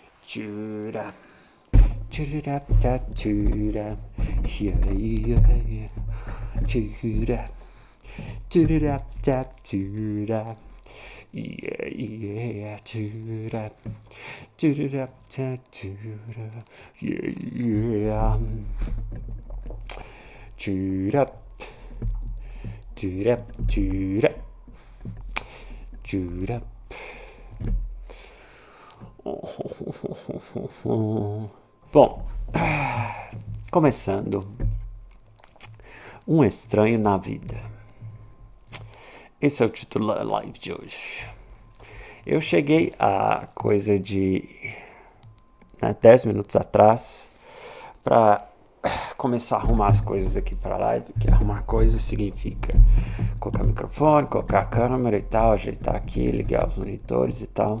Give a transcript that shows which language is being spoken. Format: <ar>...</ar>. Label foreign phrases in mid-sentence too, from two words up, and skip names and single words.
<pt>Chura, chura, cha, chura, yeah, yeah, chura, chura, cha, chura, yeah, yeah, chura, chura, cha, chura, yeah, yeah, chura, chura, chura, chura. Bom, começando, um estranho na vida. Esse é o título da live de hoje. Eu cheguei a coisa de 10 minutos atrás para começar a arrumar as coisas aqui para a live, que arrumar coisas significa colocar microfone, colocar a câmera e tal, ajeitar aqui, ligar os monitores e tal.</pt>